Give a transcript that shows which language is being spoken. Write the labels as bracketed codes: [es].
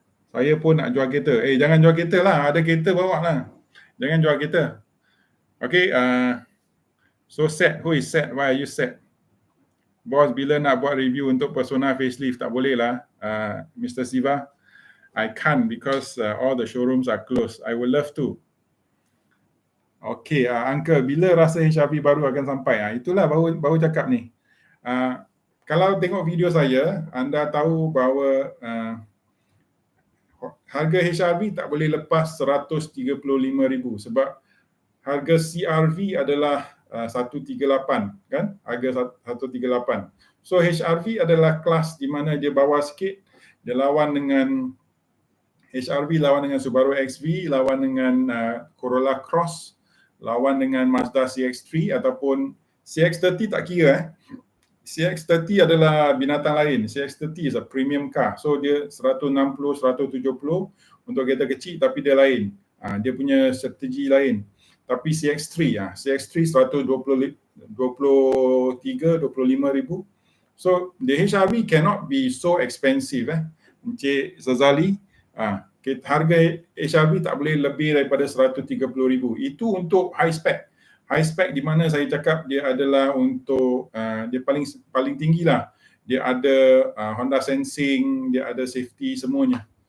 [ms] Saya pun nak jual kereta. Jangan jual kereta lah, ada kereta bawa lah. Jangan jual kereta. [en] Okay, so Seth, who is Seth? Why are you Seth? [ms] Bos, bila nak buat review untuk Persona Facelift? Tak boleh lah, Mr. Siva. [en] I can't because all the showrooms are closed. I would love to. Okay, Uncle, [ms] bila rasa HRV baru akan sampai? Itulah baru cakap ni. Kalau tengok video saya, anda tahu bahawa harga HRV tak boleh lepas 135,000 sebab harga CRV adalah 138 kan, harga 138. So HRV adalah kelas di mana dia bawah sikit, dia lawan dengan HRV, lawan dengan Subaru XV, lawan dengan Corolla Cross, lawan dengan Mazda CX-3 ataupun CX-30 tak kira CX-30 adalah binatang lain. [en] CX-30 is a premium car. [ms] So dia 160, 170 untuk kereta kecil tapi dia lain. Dia punya strategi lain. Tapi CX-3, CX-3 123, 25,000. [en] So the HRV cannot be so expensive. [ms] Encik Zazali, harga HRV tak boleh lebih daripada 130,000. Itu untuk high spec. High spec di mana saya cakap dia adalah untuk dia paling tinggi lah. Dia ada Honda Sensing, dia ada safety semuanya.